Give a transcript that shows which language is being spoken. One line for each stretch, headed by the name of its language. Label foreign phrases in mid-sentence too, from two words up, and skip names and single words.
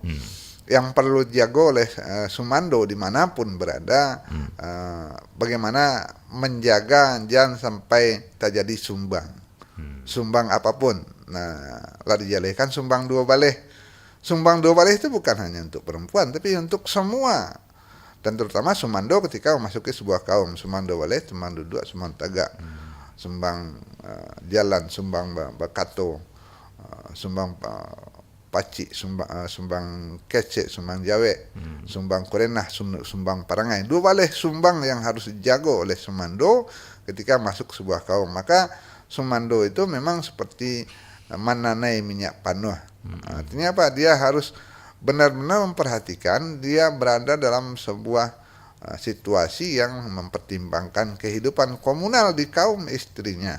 Indonesian: Yang perlu dijaga oleh Sumando dimanapun berada, bagaimana menjaga jangan sampai terjadi sumbang. Sumbang apapun. Nah, lah dijadikan
Minangkabau: sumbang dua baleh. Sumbang dua baleh
Indonesian: itu bukan hanya untuk perempuan, tapi untuk semua. Dan terutama Sumando ketika memasuki sebuah kaum.
Minangkabau: Sumbang dua baleh, sumbang dua, sumbang tagak. Sumbang jalan, sumbang bakato, sumbang pacik, sumbang kecek, sumbang jawe, sumbang korenah, sumbang parangai. Dua baleh
Indonesian: sumbang yang harus dijaga oleh Sumando ketika masuk sebuah kaum. Maka Sumando itu memang seperti
Minangkabau: mananai minyak panuh.
Indonesian: Artinya apa? Dia harus benar-benar memperhatikan dia berada dalam sebuah situasi yang mempertimbangkan kehidupan komunal di kaum istrinya.